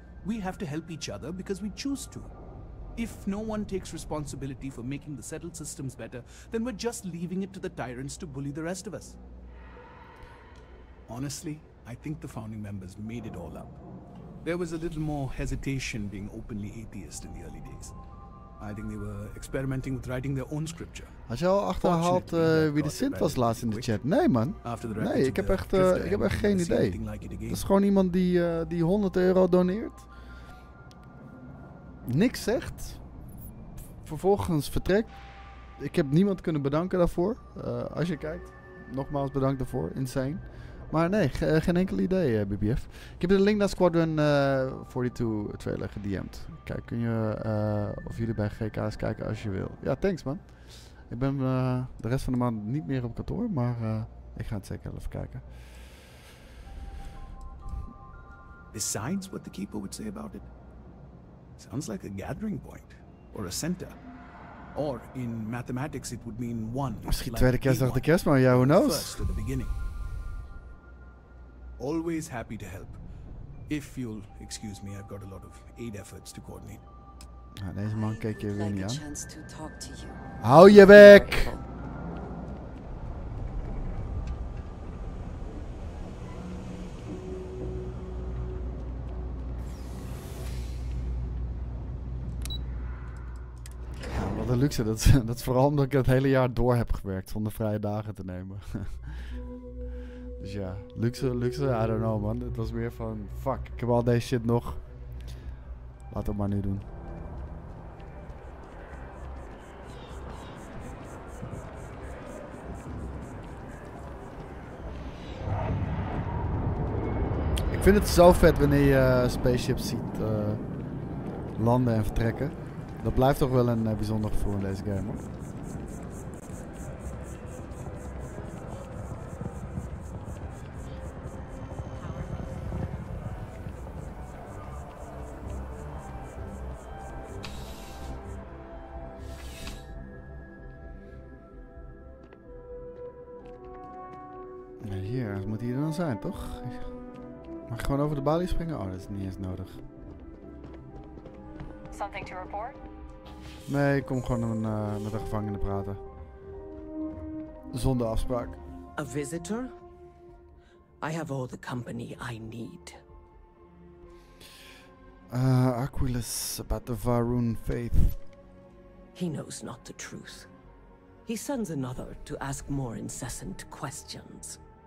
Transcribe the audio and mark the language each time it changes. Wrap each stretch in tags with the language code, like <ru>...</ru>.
<en>We have to help each other because we choose to. If no one takes responsibility for making the settled systems better, then we're just leaving it to the tyrants to bully the rest of us. Honestly, I think the founding members made it all up. There was a little more hesitation being openly atheist in the early days. I think they were experimenting with writing their own scripture.</en> <nl>Had je al achterhaald wie de Sint was laatst in de chat? Nee, man. Nee, ik heb echt geen idee. Dat is gewoon iemand die 100 euro doneert. Niks zegt. Vervolgens vertrekt. Ik heb niemand kunnen bedanken daarvoor. Als je kijkt. Nogmaals bedankt daarvoor. Insane. Maar nee, geen enkel idee, BBF. Ik heb de link naar Squadron 42 trailer gedM'd. Kijk, kun je of jullie bij GK's kijken als je wil. Ja,</nl> <en>thanks man.</en> <nl>Ik ben de rest van de maand niet meer op kantoor, maar ik ga het zeker even kijken.</nl> <en>Besides what the keeper would say about it, sounds like a gathering point or a center. Or in mathematics it would mean one.</en> <nl>Misschien tweede kerstdag de kerst, maar ja,</nl> <en>who knows? First at the beginning. Always happy to help. If you'll excuse me, I've got a lot of aid efforts to coordinate.</en> <nl>Nou, deze man keek je weer niet aan. Hou je bek! Ja, wat een luxe. Dat is vooral omdat ik het hele jaar door heb gewerkt zonder vrije dagen te nemen. Dus ja, luxe,</nl> <en>I don't know man.</en> <nl>Het was weer van, fuck, ik heb al deze shit nog. Laat het maar nu doen. Ik vind het zo vet wanneer je spaceships ziet landen en vertrekken. Dat blijft toch wel een bijzonder gevoel in deze game, hoor. Hier, moet hij er dan zijn, toch? Mag ik gewoon over de balie springen? Oh, dat is niet eens nodig.</nl> <en>Something to report?</en> <nl>Nee, ik kom gewoon met de gevangene praten. Zonder afspraak.</nl> <en>A visitor? I have all the company I need. Aquilus, about the Varun faith. He knows not the truth. He sends another to ask more incessant questions.</en>